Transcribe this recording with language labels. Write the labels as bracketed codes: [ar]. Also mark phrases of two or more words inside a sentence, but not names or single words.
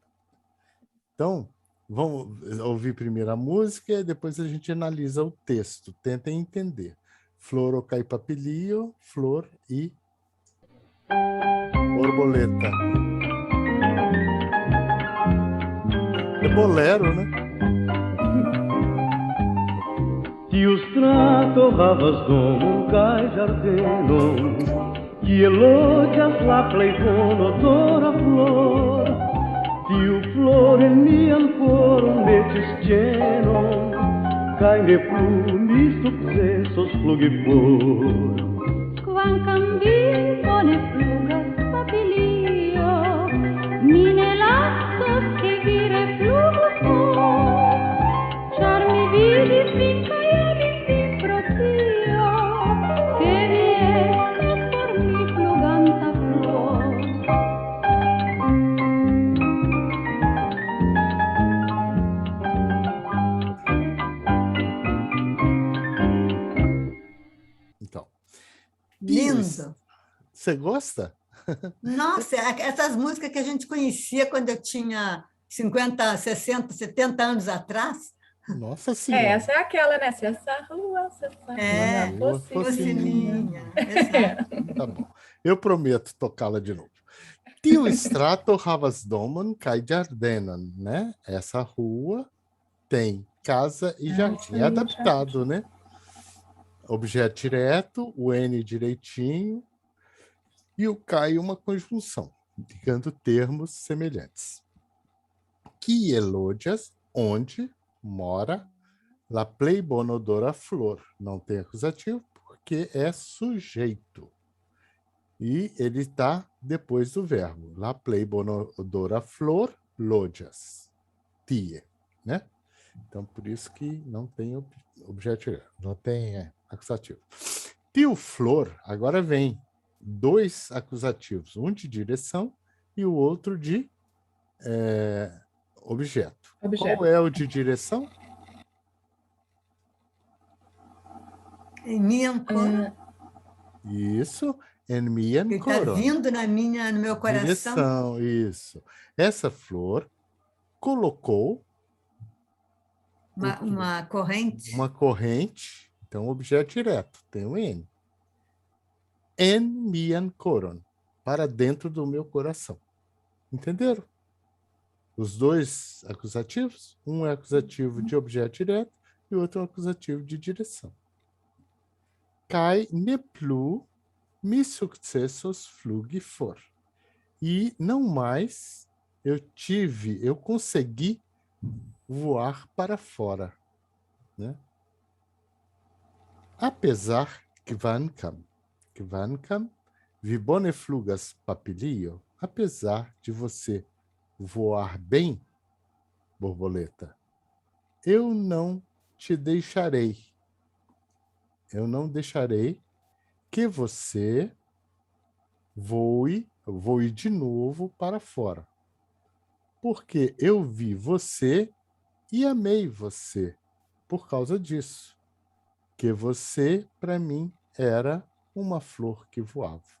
[pt] Então, vamos ouvir primeiro a música e depois a gente analisa o texto. Tentem entender. [eo] Flor caipapilio, [pt] flor e borboleta. É bolero, né? [eo] Tio strato havas domum kaj ĝardenon, kie loĝas la plej bonodora flor. Tiu flor en mian koron metis ĝenon, kaj ne plu mi sukcesos flugi for. Kvankam vi bone flugas, papilio, mi ne lasos ke vi reflugu for, ĉar mi vidis vin kaj amis vin pro tio, ke vi estas por mi fluganta flor. [pt] Então. Lindo. Você gosta? Nossa, essas músicas que a gente conhecia quando eu tinha 50, 60, 70 anos atrás. Nossa Senhora. Essa é aquela, né? Se essa rua fosse minha. Exato. Tá bom. Eu prometo tocá-la de novo. [eo] Tio strato havas domon kaj ĝardenon, [pt] né? Essa rua tem casa e jardim. É adaptado, né? Objeto direto, o N direitinho e o K uma conjunção, indicando termos semelhantes. Que elogias, onde mora, [eo] la plej bonodora flor. [pt] Não tem acusativo porque é sujeito. E ele está depois do verbo. [eo] La plej bonodora flor, loĝas. [pt] Tie, né? Então, por isso que não tem objeto direto, não tem acusativo. [eo] Tio flor, [pt] agora vem dois acusativos, um de direção e o outro de objeto. Qual é o de direção? Em minha cor. Isso, [eo] en mian [pt] Ele está coron. vindo no meu coração. Direção, isso. Essa flor colocou Uma corrente. uma corrente, então objeto direto, tem o N. [eo] En mian coron, [pt] para dentro do meu coração. Entenderam? Os dois acusativos, um é acusativo de objeto direto e o outro é acusativo de direção. [eo] Kai ne plu mi successos flugi for. [pt] E não mais eu consegui voar para fora, né? Apesar que [eo] kvankam vi bone flugas papilio, [pt] apesar de você voar bem, borboleta, eu não deixarei que você voe de novo para fora, porque eu vi você e amei você por causa disso, que você, para mim, era uma flor que voava.